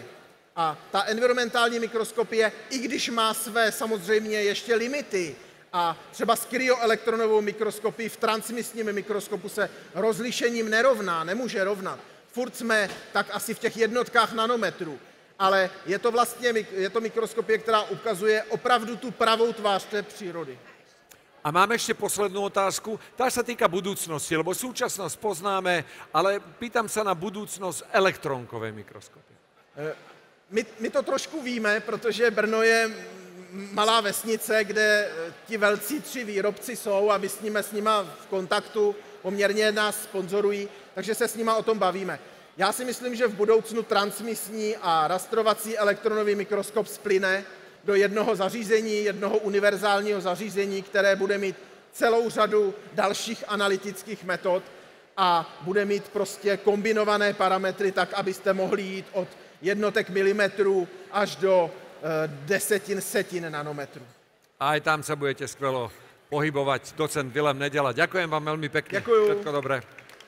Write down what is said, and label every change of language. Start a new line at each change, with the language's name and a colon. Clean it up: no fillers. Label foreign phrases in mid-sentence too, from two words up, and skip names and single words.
Czech: A ta environmentální mikroskopie, i když má své samozřejmě ještě limity, a třeba s kryoelektronovou mikroskopií v transmisním mikroskopu se rozlišením nerovná, nemůže rovnat. Furt jsme tak asi v těch jednotkách nanometrů, ale je to mikroskopie, která ukazuje opravdu tu pravou tvář té přírody.
Slovak: A mám ešte poslednú otázku. Tá sa týka budúcnosti, lebo súčasnosť poznáme, ale pýtam sa na budúcnosť elektrónkovej mikroskopie.
Czech: My to trošku víme, protože Brno je malá vesnice, kde ti velcí 3 výrobci jsou a my jsme s nima v kontaktu, poměrně nás sponzorují, takže se s nima o tom bavíme. Já si myslím, že v budoucnu transmisní a rastrovací elektronový mikroskop splyne do jednoho zařízení, jednoho univerzálního zařízení, které bude mít celou řadu dalších analytických metod a bude mít prostě kombinované parametry tak, abyste mohli jít od jednotek milimetrů až do desetin, setin nanometrů.
Slovak: A aj tam sa budete skvelo pohybovať. Docent Vilém Nedela. Ďakujem vám veľmi pekne. Ďakujem. Všetko dobré.